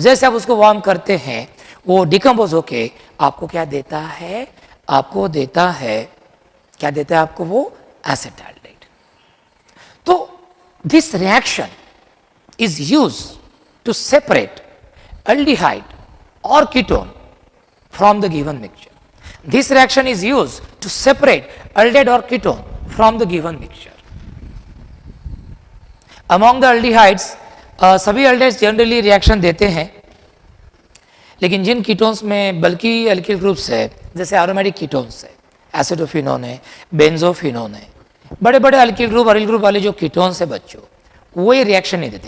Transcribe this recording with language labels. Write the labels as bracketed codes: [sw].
[hi] जैसे आप उसको वार्म करते हैं वो डिकम्पोज होके आपको क्या देता है, आपको देता है, क्या देता है आपको, वो एसिटाल्डेहाइड। [en] तो this reaction is use to separate aldehyde or ketone from the given mixture. This reaction is used to separate aldehyde or ketone from the given mixture. Among the aldehydes, [hi] सभी aldehydes generally reaction देते हैं, लेकिन जिन ketones में बल्कि alkyl groups है, जैसे aromatic ketones है, एसिडोफिनोन है, बेंजोफिनोन है, बड़े बड़े अल्किल ग्रुप अरिल ग्रुप वाले जो कीटोन्स है बच्चों, वो ये रिएक्शन नहीं देते।